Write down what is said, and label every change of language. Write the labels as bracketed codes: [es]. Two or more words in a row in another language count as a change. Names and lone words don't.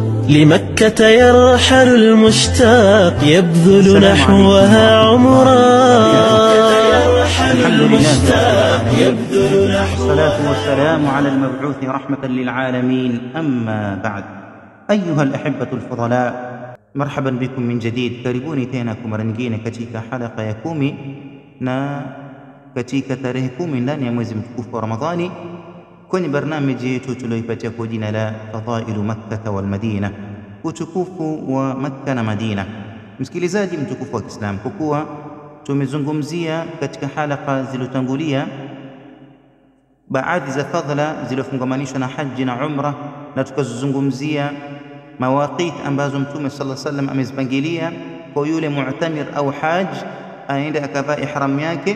[ar] لمكة يرحل المشتاق يبذل نحوها عمرا. الحمد لله والصلاة والسلام على المبعوث رحمة للعالمين. أما بعد، أيها الأحبة الفضلاء، مرحبا بكم من جديد. [sw] karibuni tena kwa mara nyingine katika halaka ya 10 na katika tarehe 10 ndani ya mwezi mtukufu wa Ramadhani, kwenye barnamiji yetu tuliyoipatia kwa jina la Fadailu Makkah wal Madina, utukufu wa Makkah na Madina. Msikilizaji mtukufu wa Kiislamu, kwa kuwa tumezungumzia katika halaka zilizotangulia baadhi za fadhila zilizofungamanishwa na haji na umra, na tukazungumzia mawaqit ambazo Mtume [ar] صلى الله عليه وسلم [sw] amezipangilia kwa yule mu'tamir au haji aende akavaa ihram yake.